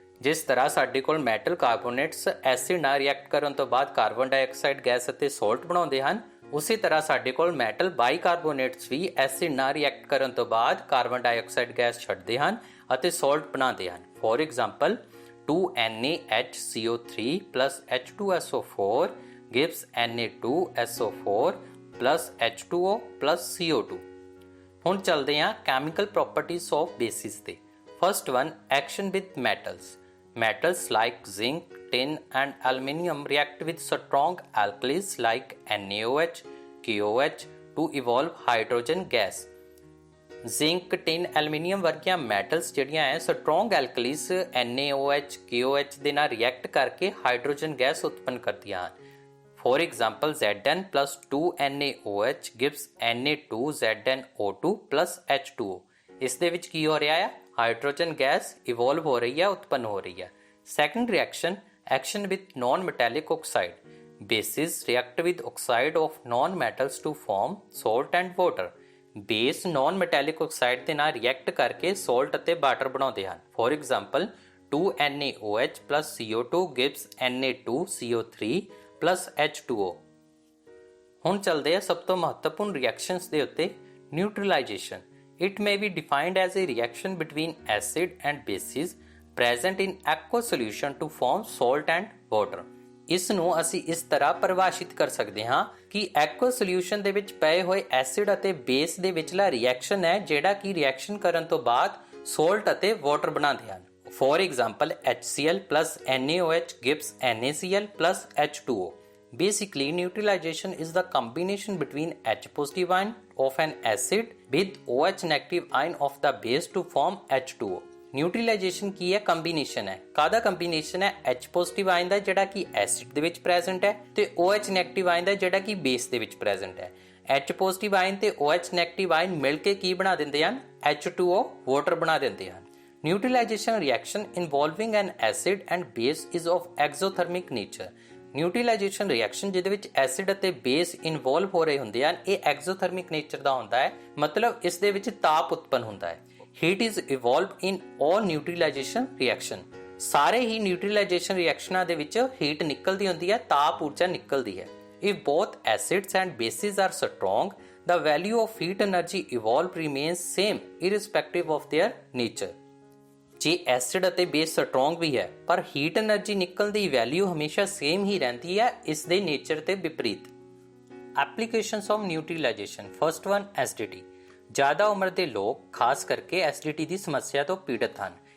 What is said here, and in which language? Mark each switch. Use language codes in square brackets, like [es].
[pa] ਜਿਸ ਤਰ੍ਹਾਂ ਸਾਡੇ ਕੋਲ ਮੈਟਲ ਕਾਰਬੋਨੇਟਸ ਐਸਿਡ ਨਾਲ ਰਿਐਕਟ ਕਰਨ ਤੋਂ ਬਾਅਦ ਕਾਰਬਨ ਡਾਈਆਕਸਾਈਡ ਗੈਸ ਅਤੇ ਸੋਲਟ ਬਣਾਉਂਦੇ ਹਨ, ਉਸੇ ਤਰ੍ਹਾਂ ਸਾਡੇ ਕੋਲ ਮੈਟਲ ਬਾਈਕਾਰਬੋਨੇਟਸ ਵੀ ਐਸਿਡ ਨਾਲ ਰਿਐਕਟ ਕਰਨ ਤੋਂ ਬਾਅਦ ਕਾਰਬਨ ਡਾਈਆਕਸਾਈਡ ਗੈਸ ਛੱਡਦੇ ਹਨ ਅਤੇ ਸੋਲਟ ਬਣਾਉਂਦੇ ਹਨ। [en] For example 2NaHCO3 plus H2SO4 gives Na2SO4 plus H2O plus CO2। [pa] ਹੁਣ ਚੱਲਦੇ ਹਾਂ [en] chemical properties of bases [pa] ਤੇ। [en] First one, action with metals. Metals like zinc, tin and aluminium react with strong alkalis like NaOH, KOH to evolve hydrogen gas। [pa] Zinc, tin, aluminium ਵਰਗੀਆਂ metals ਜਿਹੜੀਆਂ ਹੈ strong ਐਲਕਲੀਸ NaOH, KOH ਦੇ ਨਾਲ react ਕਰਕੇ hydrogen gas ਉਤਪੰਨ ਕਰਦੀਆਂ ਹਨ। [en] For example, Zn plus 2NaOH gives Na2ZnO2 plus H2O। [pa] ਇਸ ਦੇ ਵਿੱਚ ਕੀ ਹੋ ਰਿਹਾ ਹੈ? ਹਾਈਡਰੋਜਨ ਗੈਸ ਇਵੋਲਵ ਹੋ ਰਹੀ ਹੈ, ਉਤਪੰਨ ਹੋ ਰਹੀ ਹੈ। [en] Second reaction, action with non metallic oxide. Bases react with oxide of non metals to form salt and water. [pa] Base naan metallic oxide ਦੇ ਨਾਲ ਰਿਐਕਟ ਕਰਕੇ ਸੋਲਟ ਅਤੇ ਵਾਟਰ ਬਣਾਉਂਦੇ ਹਨ। [en] For example 2NaOH plus CO2 gives Na2CO3 plus H2O। [pa] ਹੁਣ ਚੱਲਦੇ ਆ ਸਭ ਤੋਂ ਮਹੱਤਵਪੂਰਨ ਰਿਐਕਸ਼ਨਸ ਦੇ ਉੱਤੇ। [en] Neutralization. It may be defined as a reaction between acid and bases present in aqueous solution to form salt and water। [pa] ਇਸ ਨੂੰ ਅਸੀਂ ਇਸ ਤਰ੍ਹਾਂ ਪਰਿਭਾਸ਼ਿਤ ਕਰ ਸਕਦੇ ਹਾਂ ਕਿ ਐਕੁਅ ਸੋਲਿਊਸ਼ਨ ਦੇ ਵਿੱਚ ਪਏ ਹੋਏ ਐਸਿਡ ਅਤੇ ਬੇਸ ਦੇ ਵਿਚਲਾ ਰਿਐਕਸ਼ਨ ਹੈ ਜਿਹੜਾ ਕਿ ਰਿਐਕਸ਼ਨ ਕਰਨ ਤੋਂ ਬਾਅਦ ਸੋਲਟ ਅਤੇ ਵਾਟਰ ਬਣਾਉਂਦੇ ਹਨ। [en] For example HCl plus NaOH gives NaCl plus H2O. Basically, neutralization is the combination between H positive ion of an acid with OH negative ion of the base to form H2O. [pa] ਨਿਊਟ੍ਰੀਲਾਈਜੇਸ਼ਨ ਕੀ ਹੈ? Combination ਹੈ। ਕਾਹਦਾ combination ਹੈ? H positive ion ਦਾ ਜਿਹੜਾ ਕਿ acid ਦੇ ਵਿੱਚ present ਹੈ ਤੇ OH ਨੈਗੇਟਿਵ ਆਇਨ ਦਾ ਜਿਹੜਾ ਕਿ ਬੇਸ ਦੇ ਵਿੱਚ ਪ੍ਰੈਜ਼ੈਂਟ ਹੈ। H ਪੋਜ਼ਿਟਿਵ ਆਇਨ ਤੇ OH ਨੈਗੇਟਿਵ ਆਇਨ ਮਿਲ ਕੇ ਕੀ ਬਣਾ ਦਿੰਦੇ ਹਨ? [en] H2O [pa] ਵਾਟਰ ਬਣਾ ਦਿੰਦੇ ਹਨ। [en] Neutralization reaction involving an acid and base is of exothermic nature. [pa] ਨਿਊਟ੍ਰੀਲਾਈਜੇਸ਼ਨ reaction ਜਿਹਦੇ ਵਿੱਚ ਐਸਿਡ ਅਤੇ ਬੇਸ ਇਨਵੋਲਵ ਹੋ ਰਹੇ ਹੁੰਦੇ ਹਨ, ਇਹ ਐਗਜ਼ੋਥਰਮਿਕ ਨੇਚਰ ਦਾ ਹੁੰਦਾ ਹੈ, ਮਤਲਬ ਇਸ ਦੇ ਵਿੱਚ ਤਾਪ ਉਤਪੰਨ ਹੁੰਦਾ ਹੈ। [en] Heat is evolved in all neutralization reaction. [pa] ਸਾਰੇ ਹੀ ਨਿਊਟ੍ਰੀਲਾਈਜੇਸ਼ਨ ਰਿਐਕਸ਼ਨਾਂ ਦੇ ਵਿੱਚ ਹੀਟ ਨਿਕਲਦੀ ਹੁੰਦੀ ਹੈ, ਤਾਪ ਊਰਜਾ ਨਿਕਲਦੀ ਹੈ। [en] If both acids and bases are strong, the value of heat energy evolved remains same irrespective of their nature. [pa] ਜੇ ਐਸਿਡ ਅਤੇ ਬੇਸ ਸਟਰੋਂਗ ਵੀ ਹੈ ਪਰ ਹੀਟ એનર્ਜੀ ਨਿਕਲਣ ਦੀ ਵੈਲਿਊ ਹਮੇਸ਼ਾ ਸੇਮ ਹੀ ਰਹਿੰਦੀ ਹੈ, ਇਸ ਦੇ ਨੇਚਰ ਤੇ ਵਿਪਰੀਤ। [en] Applications of neutralization. First one, acidity. [pa] ਜ਼ਿਆਦਾ ਉਮਰ ਦੇ ਲੋਕ ਖਾਸ ਕਰਕੇ ਐਸਿਡਿਟੀ ਦੀ ਸਮੱਸਿਆ ਤੋਂ ਪੀੜਤ ਹਨ।